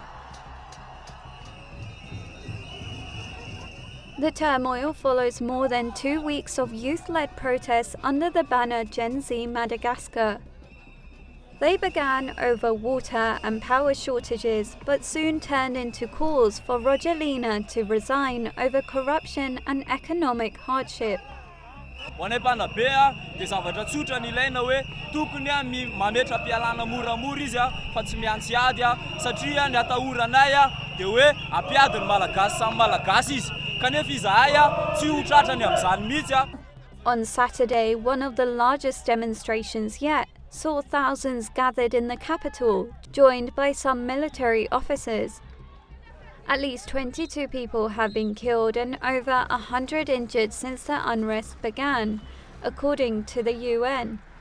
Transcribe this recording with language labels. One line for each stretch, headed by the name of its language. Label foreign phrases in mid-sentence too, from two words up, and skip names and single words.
English: The turmoil follows more than 2 weeks of youth-led protests under the banner Gen Z Madagascar. They began over water and power shortages, but soon turned into calls for Rajoelina to resign over corruption and economic hardship.
Malagasy: Wanepana bea dia zavatra tsotra ny ilaina hoe tokony mametra pialana moramora izy fa tsy miantsy ady satria ny atahoranay dia hoe apiady ny malagasy samy malagasy izy kanefa izahay tsy ho tratrany amin'izany mihitsy.
English: On Saturday, one of the largest demonstrations yet saw thousands gathered in the capital, joined by some military officers. At least 22 people have been killed and over 100 injured since the unrest began, according to the UN.